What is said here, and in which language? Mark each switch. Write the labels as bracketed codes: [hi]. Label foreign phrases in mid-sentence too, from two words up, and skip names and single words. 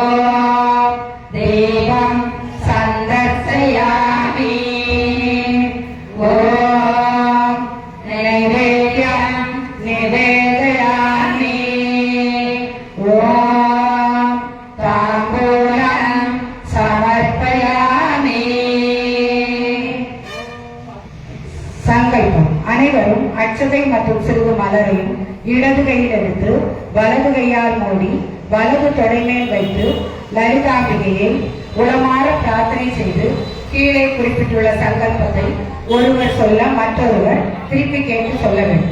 [sa] दीपं सन्दर्शयामि ॐ नैवेद्यं निवेदयामि ॐ ताम्बूलं समर्पयामि சங்கல்பம். [ta] அனைவரும் அட்சதை மற்றும் சிறிது மலரையும் இடது கையில் எடுத்து வலது கையால் மூடி வலது தொடைமேல் வைத்து லலிதாம்பிகையை உளமாற பிரார்த்தனை செய்து கீழே குறிப்பிட்டுள்ள சங்கல்பத்தை ஒருவர் சொல்ல மற்றொருவர் திருப்பி கேட்டு சொல்ல வேண்டும்.